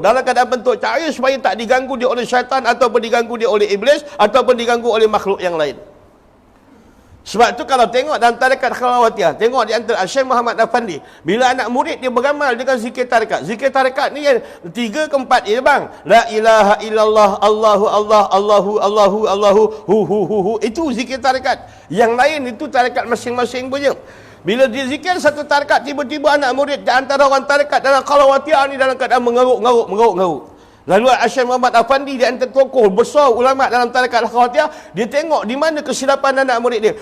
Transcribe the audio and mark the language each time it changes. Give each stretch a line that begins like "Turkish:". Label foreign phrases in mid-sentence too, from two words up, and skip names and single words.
Malay: Dalam keadaan bentuk cahaya supaya tak diganggu dia oleh syaitan, ataupun diganggu dia oleh iblis, ataupun diganggu oleh makhluk yang lain. Sebab tu kalau tengok dalam tarekat Khalawatiyah, tengok di antara Syekh Muhammad Afandi, bila anak murid dia beramal dengan zikir tarekat. Zikir tarekat ni yang 3 ke 4 ya bang.
Arabic: La ilaha illallah, Allahu Allah, Allahu Allahu Allahu hu.
Malay: Itu zikir tarekat. Yang lain itu tarekat masing-masing punya. Bila dia zikir satu tarekat, tiba-tiba anak murid di antara orang tarekat dalam Khalawatiyah ni dalam keadaan mengaruk-ngaruk. Lalu Syekh Muhammad Afandi di antara tokoh besar ulama dalam tarekat Al-Khawatiyah, dia tengok di mana kesilapan anak murid dia.